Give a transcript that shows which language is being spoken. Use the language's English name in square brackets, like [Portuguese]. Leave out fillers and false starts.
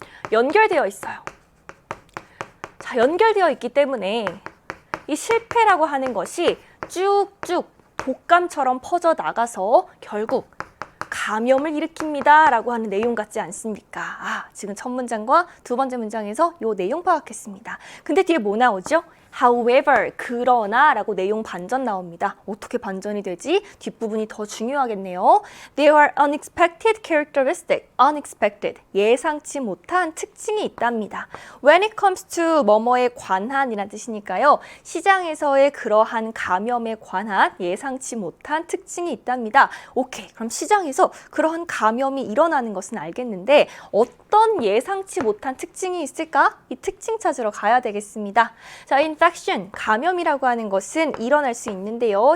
[Korean] 연결되어 있어요. 자, 연결되어 있기 때문에 이 실패라고 하는 것이 쭉쭉 독감처럼 퍼져나가서 결국 감염을 일으킵니다 라고 하는 내용 같지 않습니까? 지금 첫 문장과 두 번째 문장에서 이 내용 파악했습니다. 근데 뒤에 뭐 나오죠? However, 그러나 라고 내용 반전 나옵니다. 어떻게 반전이 되지? 뒷부분이 더 중요하겠네요. [English] There are unexpected characteristics. [Korean] unexpected, 예상치 못한 특징이 있답니다. [English] When it comes to [Korean] 뭐뭐에 관한이라는 뜻이니까요. 시장에서의 그러한 감염에 관한 예상치 못한 특징이 있답니다. 오케이, 그럼 시장에서 그러한 감염이 일어나는 것은 알겠는데 어떤 예상치 못한 특징이 있을까? 이 특징 찾으러 가야 되겠습니다. 자, infection, 감염이라고 하는 것은 일어날 수 있는데요.